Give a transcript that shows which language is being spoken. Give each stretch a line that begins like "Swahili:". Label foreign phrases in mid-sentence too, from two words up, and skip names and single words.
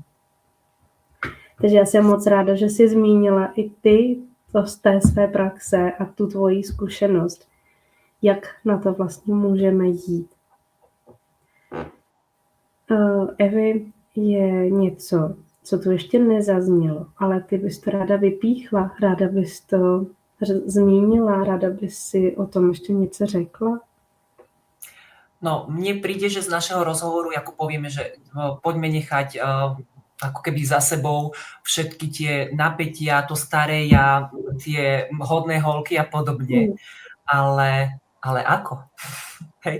Czech: Takže já jsem moc ráda, že jsi zmínila i ty to z té své praxe a tu tvoji zkušenost, jak na to vlastně můžeme jít. Evi, je něco, co tu ještě nezaznělo, ale ty bys to ráda vypíchla, ráda bys to zmínila, ráda bys si o tom ještě něco řekla? No,
Slovak: mne príde, že z našeho rozhovoru, ako povieme, že poďme nechať ako keby za sebou všetky tie napätia, to staré ja, tie
Czech: hodné holky
Slovak: a podobne. Ale ako? Hej?